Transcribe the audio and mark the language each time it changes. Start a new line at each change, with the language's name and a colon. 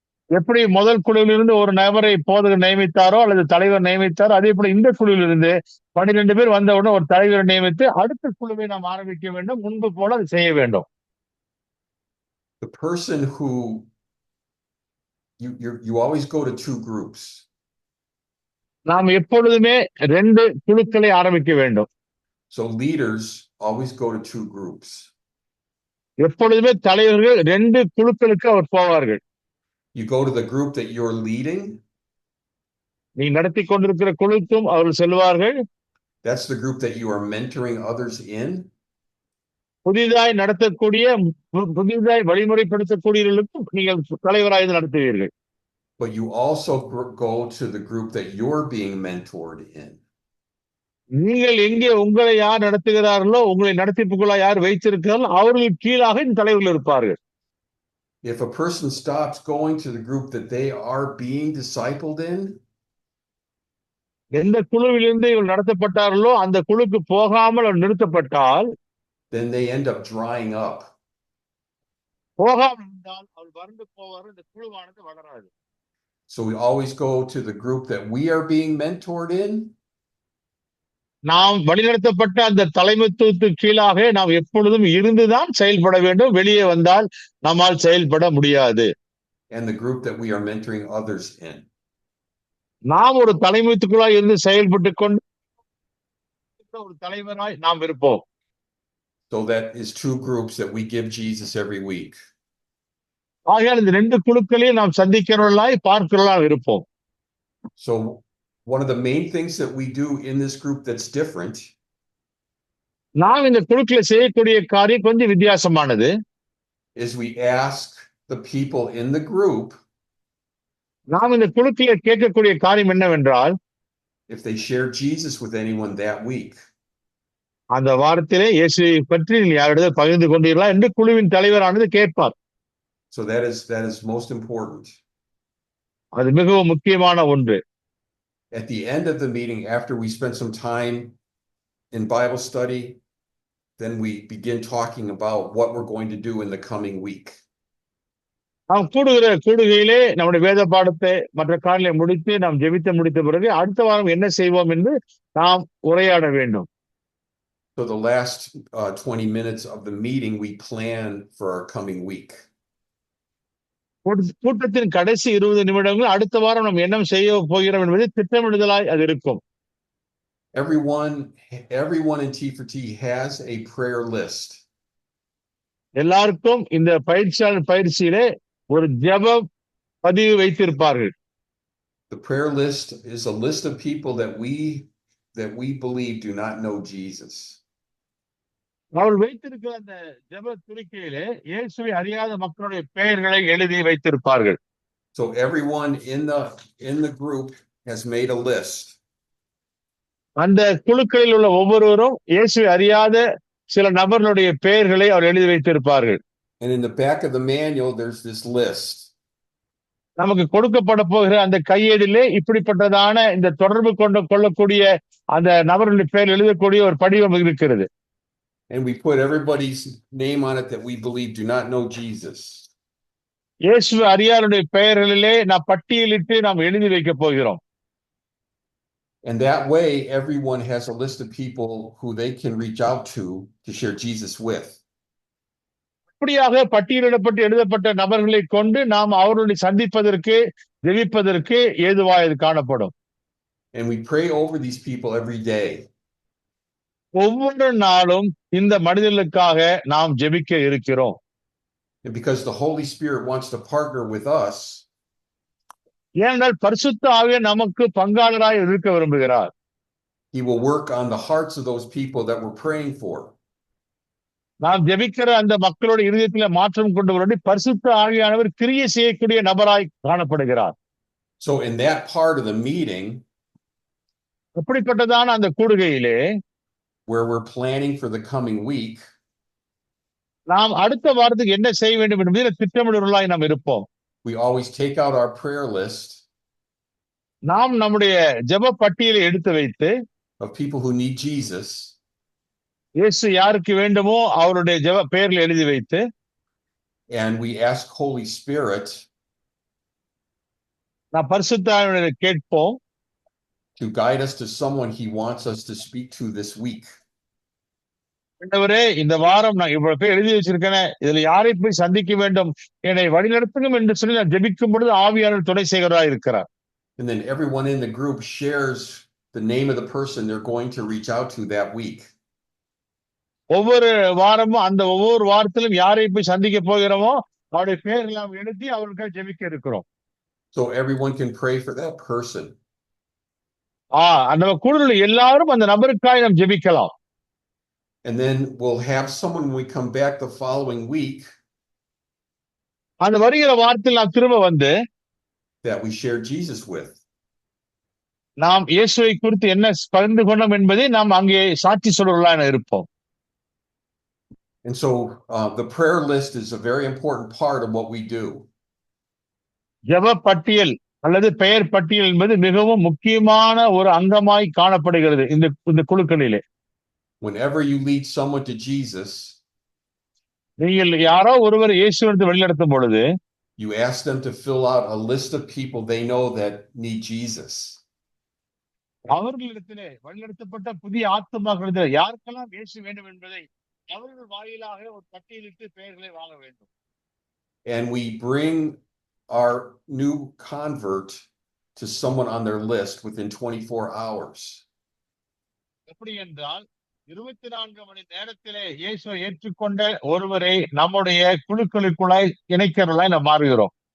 Tamil: எப்படி முதல் குழுவிலிருந்து ஒரு நபரை போதகர் நியமித்தாரோ அல்லது தலைவர் நியமித்தாரோ, அதே போல இந்த குழுவிலிருந்து 12 பேர் வந்தவுடன் ஒரு தலைவரை நியமித்து அடுத்த குழுவை நாம் ஆரம்பிக்க வேண்டும். முன்பு போல அதை செய்ய வேண்டும்.
English: The person who you always go to 2 groups.
Tamil: நாம் எப்பொழுதுமே 2 குழுக்களை ஆரம்பிக்க வேண்டும்.
English: So leaders always go to 2 groups.
Tamil: எப்பொழுதுமே தலைவர்கள் 2 குழுக்களுக்கு அவர் போவார்கள்.
English: You go to the group that you're leading.
Tamil: நீ நடத்தி கொண்டிருக்கிற குழுக்கும் அவர்கள் செல்வார்கள்.
English: That's the group that you are mentoring others in.
Tamil: புதிதாய் நடத்தக்கூடிய, புதிதாய் வழிமுறைப்படுத்தக்கூடியவர்களுக்கும் நீங்கள் தலைவராக நடத்துவீர்கள்.
English: But you also go to the group that you're being mentored in.
Tamil: நீங்கள் எங்கே உங்களை யார் நடத்துகிறார்களோ, உங்களை நடத்திப்புக்குள்ளா யார் வைத்திருக்கிறார்களோ அவர்களுக்கு கீழாக இந்த தலைவர்கள் இருப்பார்கள்.
English: If a person stops going to the group that they are being discipled in,
Tamil: எந்த குழுவிலிருந்து இவர்கள் நடத்தப்பட்டார்களோ அந்த குழுக்கு போகாமல் அவர் நிறுத்தப்பட்டால்,
English: then they end up drying up.
Tamil: போகாமல் இருந்தால் அவர் வறண்டு போவார். இந்த குழுவானது வளராது.
English: So we always go to the group that we are being mentored in.
Tamil: நாம் வழிநடத்தப்பட்ட அந்த தலைமைத்துவத்துக்கு கீழாக நாம் எப்பொழுதும் இருந்துதான் செயல்பட வேண்டும். வெளியே வந்தால் நம்மால் செயல்பட முடியாது.
English: And the group that we are mentoring others in.
Tamil: நாம் ஒரு தலைமைத்துக்குள்ளாய் இருந்து செயல்பட்டு கொண்டு ஒரு தலைவராய் நாம் இருப்போம்.
English: So that is 2 groups that we give Jesus every week.
Tamil: ஆகையால் இந்த 2 குழுக்களையும் நாம் சந்திக்கிறவர்களாய் பார்க்கிறவர்களாய் இருப்போம்.
English: So one of the main things that we do in this group that's different,
Tamil: நாம் இந்த குழுக்களை செய்யக்கூடிய காரியம் கொஞ்சம் வித்தியாசமானது.
English: is we ask the people in the group,
Tamil: நாம் இந்த குழுக்களை கேட்கக்கூடிய காரியம் என்னவென்றால்,
English: if they share Jesus with anyone that week.
Tamil: அந்த வாரத்திலே இயேசுவை பற்றி நீங்கள் யாரிடம் பகிர்ந்து கொண்டீர்களா என்று குழுவின் தலைவரானது கேட்பார்.
English: So that is most important.
Tamil: அது மிகவும் முக்கியமான ஒன்று.
English: At the end of the meeting, after we spend some time in Bible study, then we begin talking about what we're going to do in the coming week.
Tamil: நாம் கூடுகையிலே நம்முடைய வேத பாடத்தை மற்ற காரியங்களை முடித்து நாம் ஜெபித்து முடித்த பிறகு அடுத்த வாரம் என்ன செய்வோம் என்று நாம் உரையாட வேண்டும்.
English: So the last 20 minutes of the meeting, we plan for our coming week.
Tamil: கூட்டத்தின் கடைசி 20 நிமிடங்கள் அடுத்த வாரம் நாம் என்ன செய்ய போகிறோம் என்பதை திட்டமிடுதலாய் அது இருக்கும்.
English: Everyone in T4T has a prayer list.
Tamil: எல்லாருக்கும் இந்த பயிற்சியிலே ஒரு ஜெப பதிவு வைத்திருப்பார்கள்.
English: The prayer list is a list of people that we believe do not know Jesus.
Tamil: அவர்கள் வைத்திருக்கிற அந்த ஜெப துணிக்கையிலே இயேசுவை அறியாத மக்களுடைய பெயர்களை எழுதி வைத்திருப்பார்கள்.
English: So everyone in the group has made a list.
Tamil: அந்த குழுக்களில் உள்ள ஒவ்வொருவரும் இயேசுவை அறியாத சில நபர்களுடைய பெயர்களை அவர் எழுதி வைத்திருப்பார்கள்.
English: And in the back of the manual there's this list.
Tamil: நமக்கு கொடுக்கப்பட போகிற அந்த கையேடிலே இப்படிப்பட்டதான இந்த தொடர்பு கொள்ளக்கூடிய அந்த நபர்களுடைய பெயர் எழுதக்கூடிய ஒரு படிவம் இருக்கிறது.
English: And we put everybody's name on it that we believe do not know Jesus.
Tamil: இயேசுவை அறியாருடைய பெயர்களிலே நாம் பட்டியலிட்டு நாம் எழுதி வைக்க போகிறோம்.
English: And that way everyone has a list of people who they can reach out to share Jesus with.
Tamil: அப்படியாக பட்டியலிடப்பட்டு எழுதப்பட்ட நபர்களை கொண்டு நாம் அவர்களை சந்திப்பதற்கு ஜெபிப்பதற்கு ஏதுவாக இது காணப்படும்.
English: And we pray over these people every day.
Tamil: ஒவ்வொரு நாளும் இந்த மனிதர்களுக்காக நாம் ஜெபிக்க இருக்கிறோம்.
English: And because the Holy Spirit wants to partner with us,
Tamil: ஏனென்றால் பரிசுத்த ஆவியார் நமக்கு பங்காளராய் இருக்க விரும்புகிறார்.
English: he will work on the hearts of those people that we're praying for.
Tamil: நாம் ஜெபிக்கிற அந்த மக்களோட இருதயத்தில மாற்றம் கொண்டு வரும்படி பரிசுத்த ஆவியானவர் கிரியை செய்யக்கூடிய நபராய் காணப்படுகிறார்.
English: So in that part of the meeting,
Tamil: அப்படிப்பட்டதான அந்த கூடுகையிலே
English: where we're planning for the coming week,
Tamil: நாம் அடுத்த வாரத்துக்கு என்ன செய்ய வேண்டும் என்பதில் திட்டமிடுவர்களாய் நாம் இருப்போம்.
English: we always take out our prayer list
Tamil: நாம் நம்முடைய ஜெப பட்டியலை எடுத்து வைத்து
English: of people who need Jesus,
Tamil: இயேசு யாருக்கு வேண்டுமோ அவருடைய ஜெப பெயர்களை எழுதி வைத்து
English: and we ask Holy Spirit
Tamil: நாம் பரிசுத்த ஆவியானவரை கேட்போம்.
English: to guide us to someone he wants us to speak to this week.
Tamil: ஆண்டவரே, இந்த வாரம் நான் இவ்வளவு பேர் எழுதி வச்சிருக்கேன், இதுல யாரை போய் சந்திக்க வேண்டும், என்னை வழிநடத்துங்க என்று சொல்லி நான் ஜெபிக்கும் பொழுது ஆவியானவர் துணை செய்கிறவராய் இருக்கிறார்.
English: And then everyone in the group shares the name of the person they're going to reach out to that week.
Tamil: ஒவ்வொரு வாரமும் அந்த ஒவ்வொரு வாரத்திலும் யாரை போய் சந்திக்க போகிறோமோ அவருடைய பெயர் எல்லாம் எழுதி அவர்களுக்காக ஜெபிக்க இருக்கிறோம்.
English: So everyone can pray for that person.
Tamil: அந்த கூடுதல் எல்லாரும் அந்த நபருக்காக நாம் ஜெபிக்கலாம்.
English: And then we'll have someone when we come back the following week
Tamil: அந்த வருகிற வாரத்தில் நாம் திரும்ப வந்து
English: that we share Jesus with.
Tamil: நாம் இயேசுவை குறித்து என்ன பகிர்ந்து கொண்டோம் என்பதை நாம் அங்கே சாட்சி சொல்றவர்களாக இருப்போம்.
English: And so the prayer list is a very important part of what we do.
Tamil: ஜெப பட்டியல் அல்லது பெயர் பட்டியல் என்பது மிகவும் முக்கியமான ஒரு அங்கமாய் காணப்படுகிறது இந்த குழுக்களிலே.
English: Whenever you lead someone to Jesus,
Tamil: நீங்கள் யாரோ ஒருவர் இயேசுவிற்கு வழிநடத்தும் பொழுது
English: you ask them to fill out a list of people they know that need Jesus.
Tamil: அவர்களிடத்திலே வழிநடத்தப்பட்ட புதிய ஆத்துமாக்களிடத்தில் யாருக்கெல்லாம் இயேசு வேண்டும் என்பதை அவர்கள் வாயிலாக ஒரு பட்டியலிட்டு பெயர்களை வாங்க வேண்டும்.
English: And we bring our new convert to someone on their list within 24 hours.
Tamil: எப்படி என்றால் 24 மணி நேரத்திலே இயேசுவை ஏற்றுக்கொண்ட ஒருவரை நம்முடைய குழுக்களுக்குள்ளாய் இணைக்கிறவர்களாய் நாம் மாறுகிறோம்.